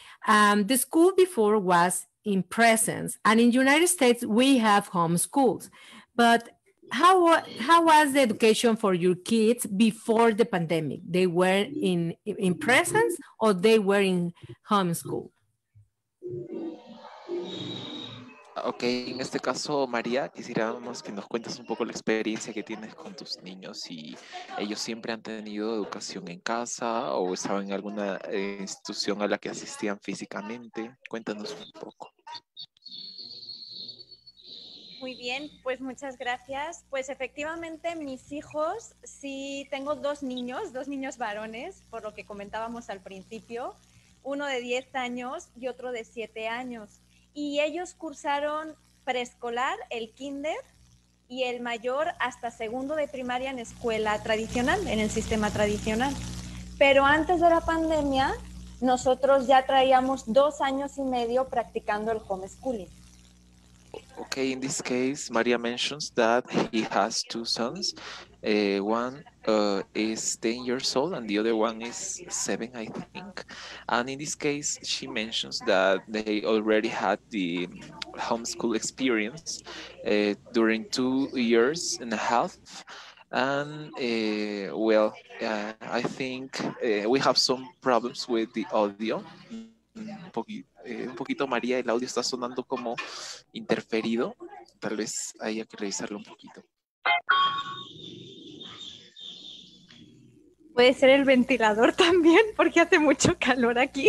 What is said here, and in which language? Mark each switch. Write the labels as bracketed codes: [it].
[en] The school before was in presence, and in United States, we have homeschools. But how was the education for your kids before the pandemic? They were in presence or they were in homeschool? [es] Ok, en este caso, María, quisiéramos que nos cuentes un poco la experiencia que tienes con tus niños, si ellos siempre han tenido educación en casa o estaban en alguna institución a la que asistían físicamente. Cuéntanos un poco. Muy bien, pues muchas gracias. Pues efectivamente mis hijos, sí tengo dos niños varones, por lo que comentábamos al principio, uno de 10 años y otro de 7 años. Y ellos cursaron preescolar, el kinder, y el mayor hasta segundo de primaria en escuela tradicional, en el sistema tradicional. Pero antes de la pandemia, nosotros ya traíamos 2 años y medio practicando el homeschooling. [en] Okay, in this case, Maria mentions that he has two sons. One is 10 years old and the other one is 7, I think. And in this case, she mentions that they already had the homeschool experience during 2 years and a half. And I think we have some problems with the audio. [es] Un poquito, María, el audio está sonando como interferido. Tal vez haya que revisarlo un poquito. Puede ser el ventilador también, porque hace mucho calor aquí.